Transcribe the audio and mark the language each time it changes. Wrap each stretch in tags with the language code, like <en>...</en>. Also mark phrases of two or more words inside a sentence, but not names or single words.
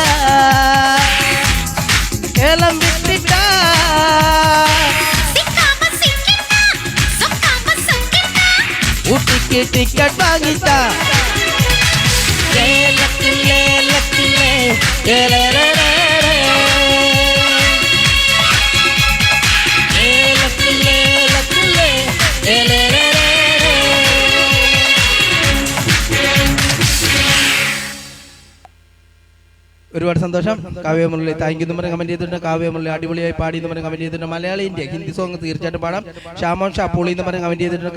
<ta>ஏலம் விட்டுட்டா ஊட்டிக்கு டிக்கெட் வாங்கிட்டா லக்கில்லே லக்கில்லே லக்கில்லே லக்கில்லே</ta> <ml>ഒരുപാട് സന്തോഷം. കാവ്യമുരളി</ml> <en>thank you</en> <ml>എന്ന് പറഞ്ഞ് കമന്റ് ചെയ്തിട്ടുണ്ട്. കാവ്യമുരളി അടിപൊളിയായി പാടി എന്ന് പറഞ്ഞ് കമന്റ് ചെയ്തിട്ടുണ്ട്. മലയാളി ഇന്ത്യ</ml> <en>Hindi song</en> <ml>തീർച്ചയായിട്ടും പാടാം. ഷാമോൻ ഷാ പൊളി എന്ന് പറഞ്ഞ് കമന്റ് ചെയ്തിട്ടുണ്ട്.</ml>